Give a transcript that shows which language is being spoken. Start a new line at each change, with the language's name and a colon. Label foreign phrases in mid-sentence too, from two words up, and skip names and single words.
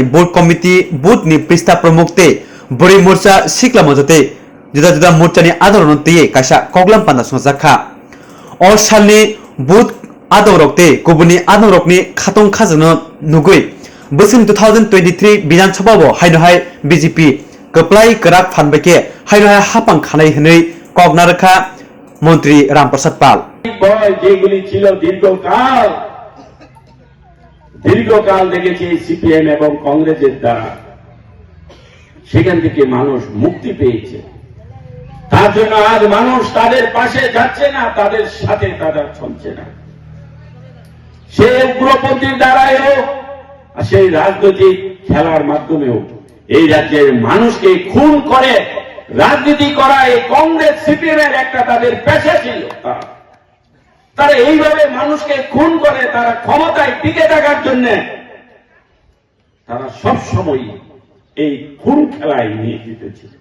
English: Boot Committee
Kok Borok: Bootni Prista Promokte Bori Morcha Sikla Mojote Juda Morchani Adoron Tuye Kasha Koglam Panda Sonjaka Or Shalni Boot Adorokte Kubuni Adorokni Khatong Khazano Nugui Busin 2023 Bidan Sababo Hainohai BJP Kaplai Karak Fanbeke Hainohai Hapang Khanai Henry Kognaraka Montri Ramprasad Pal
Bangla: যেগুলি ছিল দীর্ঘকাল দেখেছি সিপিএম এবং কংগ্রেসের দ্বারা সেখান থেকে মানুষ মুক্তি পেয়েছে তার জন্য আজ মানুষ তাদের পাশে যাচ্ছে না তাদের সাথে তারা চলছে না সেই উগ্রপন্থীর দ্বারাই হোক সেই রাজনৈতিক খেলার মাধ্যমেও এই রাজ্যের মানুষকে খুন করে রাজনীতি করা এই কংগ্রেস সিপিএম এর একটা তাদের পেশা ছিল তারা এইভাবে মানুষকে খুন করে তারা ক্ষমতায় টিকে থাকার জন্য তারা সবসময় এই খুন খেলায় নিয়ে জিতেছে